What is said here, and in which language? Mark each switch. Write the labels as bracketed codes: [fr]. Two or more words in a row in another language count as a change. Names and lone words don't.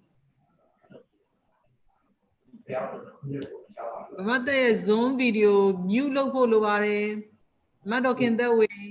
[my] မတ်တဲ့ရဲ့ [en] zoom video mute [my] လုပ်ဖို့လိုပါတယ်မတ်တော်ခင်သက်ဝေ